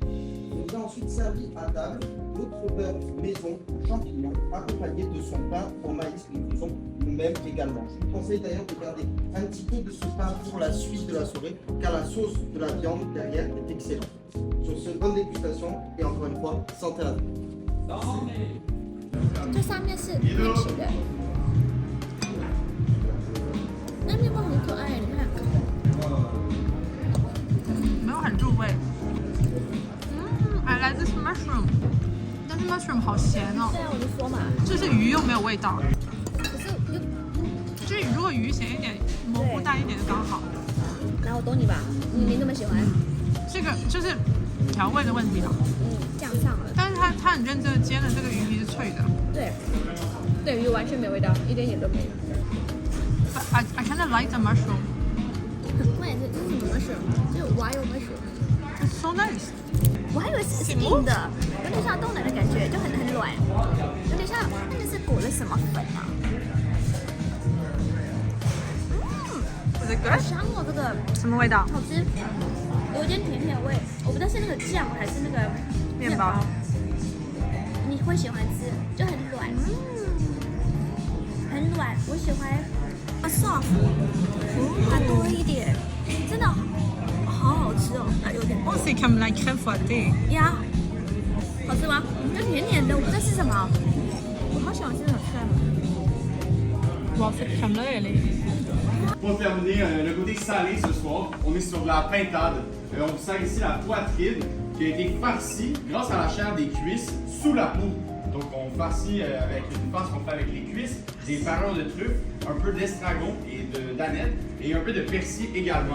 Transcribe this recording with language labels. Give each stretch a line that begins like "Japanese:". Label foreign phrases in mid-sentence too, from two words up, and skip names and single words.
French: On nous a ensuite servi à table d'autres beurre maison champignons accompagnés de son pain au maïs que nous faisons nous-mêmes également. Je vous conseille d'ailleurs de garder un petit peu de ce pain pour la suite de la soirée, car la sauce de la viande derrière est excellente. Sur ce, bonne dégustation et encore une fois, santé à tous.
Chinese: 这上面是绿皮的，那面包很可爱，你看。没有很入味。
English: I like this mushroom，
Chinese: 但是 mushroom 好咸哦。对啊，我就说嘛。就是鱼又没有味道。可是又，就是如果鱼咸一点，蘑菇淡一点就刚好。然后我懂你吧，你那么喜欢。这个就是调味的问题了。酱上了。但是它很认真的煎的这个鱼皮是脆的。对，对鱼完全没味道，一点点都没有。
English: I kind of like the mushroom。
Chinese: 关键是这是什么 mushroom？ 这是
English: wild mushroom。It's so nice。
Chinese: 我还以为是硬的，有点像豆奶的感觉，就很软，有点像那个是裹了什么粉啊好香哦，这个什么味道？好吃，有点甜甜味，我不知道是那个酱还是那个面包。你会喜欢吃，就很软，很软，我喜欢soft，它多一点，真的好好吃哦，有点。
French: Oh, c'est comme la crème fouettée。
Chinese: 呀，好吃吗？就甜甜的，我不知道是什么，我好喜欢吃这种 crème。
French: 哇，cette crème-là, elle est... Pour terminer le côté salé ce soir, on est sur de la pintade. On vous sert ici la poitrine qui a été farcie grâce à la chair des cuisses sous la peau. Donc on farcit avec une farce qu'on fait avec les cuisses, des farins de truffe, un peu d'estragon et d'aneth et un peu de persil également.